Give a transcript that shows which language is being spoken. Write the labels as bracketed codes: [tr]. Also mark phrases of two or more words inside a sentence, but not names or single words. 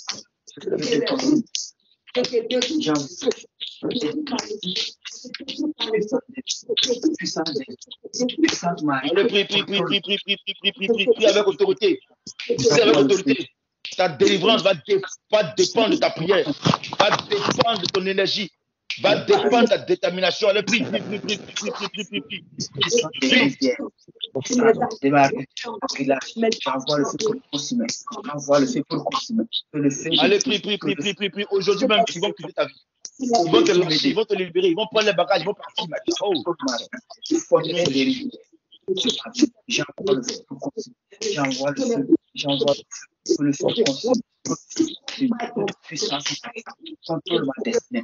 [fr] Allez, prie, prie, prie, prie, prie, prie, prie, prie, prie, prie avec autorité. Prie avec autorité. Ta délivrance va dépendre de ta prière, va dépendre de ton énergie, va dépendre de ta détermination. Allez, prie, prie, prie, prie, prie, prie, prie, prie, prie. Allez, prie, prie, prie, prie, prie, prie. Aujourd'hui même, ils vont quitter ta vie. Ils vont te lâcher, ils vont te libérer, ils vont prendre les bagages, ils vont partir. Oh. J'envoie le feu, j'envoie le feu, j'envoie le feu, puissance, contrôle ma destinée.